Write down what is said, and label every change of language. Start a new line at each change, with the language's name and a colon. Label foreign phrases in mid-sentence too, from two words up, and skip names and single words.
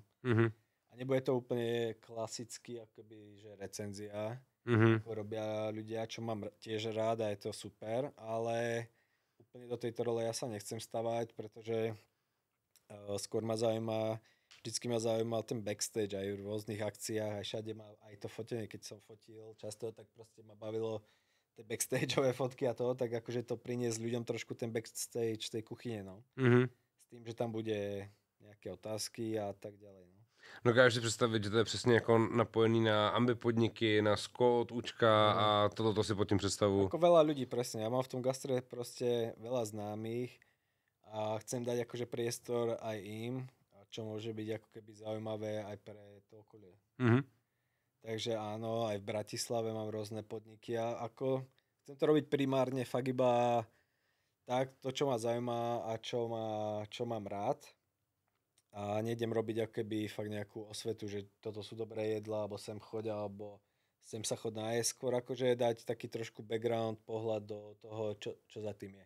Slovak: A nebude to úplne klasicky, akoby, že recenzia, ako robia ľudia, čo mám tiež rád a je to super, ale úplne do tejto role ja sa nechcem stavať, pretože skôr ma zaujíma vždycky ma zaujímal ten backstage aj v rôznych akciách, aj všade ma, aj to fotenie, keď som fotil často, tak proste ma bavilo tie backstageové fotky a to, tak akože to priniesť ľuďom trošku ten backstage tej kuchyne, no. S tým, že tam bude nejaké otázky a tak ďalej, no.
Czech: Dokážeš si představit, že to je přesně jako napojený na ambi podniky, na Scott, Učka a toto si pod tím představu.
Slovak: Ako veľa ľudí, presne. Ja mám v tom gastre proste veľa známych a chcem dať akože priestor aj im, čo môže byť ako keby zaujímavé aj pre to okolie. Takže áno, aj v Bratislave mám rôzne podniky a ako chcem to robiť primárne fakt iba tak, to čo ma zaujíma a čo mám rád a nejdem robiť ako keby fakt nejakú osvetu, že toto sú dobré jedlá, alebo sem choď, alebo sem sa chod nájsť, skôr akože dať taký trošku background, pohľad do toho, čo za tým je.